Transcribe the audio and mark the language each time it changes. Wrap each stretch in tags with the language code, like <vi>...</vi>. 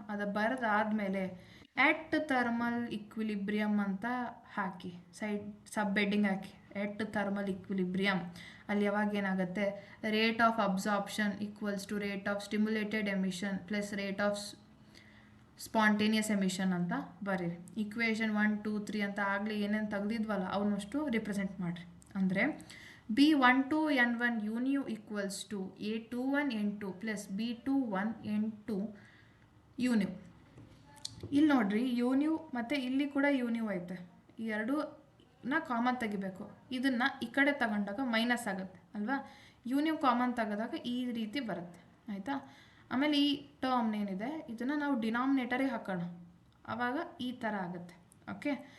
<kn>ಅದು ಬರೆದಾದ್ಮೇಲೆ ಎಟ್ thermal equilibrium ಅಂತ ಹಾಕಿ ಸಬ್ heading ಹಾಕಿ, ಎಟ್ thermal equilibrium. ಅಲ್ಲಿ ಯಾವಾಗ ಏನಾಗುತ್ತೆ,</kn> <en>rate of absorption equals to rate of stimulated emission plus rate of spontaneous emission</en> <kn>ಅಂತ ಬರೀರಿ. ಇಕ್ವೇಷನ್ 1 2 3 ಅಂತ ಆಗಲಿ ಏನೇನು ತೆಗ್ದಿದ್ವಲ್ಲ ಅವನ್ನಷ್ಟು ರಿಪ್ರೆಸೆಂಟ್ ಮಾಡಿರಿ.</kn> <en>ಅಂದರೆ B12N1 UNU equals to A21 N2 plus B21 N2 UNU.</en> <kn>ಇಲ್ಲಿ ನೋಡ್ರಿ UNU ಮತ್ತು ಇಲ್ಲಿ ಕೂಡ UNU ಐತೆ, ಈ ಎರಡೂನ ಕಾಮನ್ ತೆಗಿಬೇಕು. ಇದನ್ನು ಈ ಕಡೆ ತಗೊಂಡಾಗ ಮೈನಸ್ ಆಗುತ್ತೆ ಅಲ್ವಾ. UNU ಕಾಮನ್ ತೆಗೆದಾಗ ಈ ರೀತಿ ಬರುತ್ತೆ ಆಯಿತಾ. ಆಮೇಲೆ ಈ ಟರ್ಮ್ ಏನಿದೆ ಇದನ್ನು ನಾವು ಡಿನಾಮಿನೇಟರಿಗೆ ಹಾಕೋಣ, ಆವಾಗ ಈ ಥರ ಆಗುತ್ತೆ ಓಕೆ.</kn>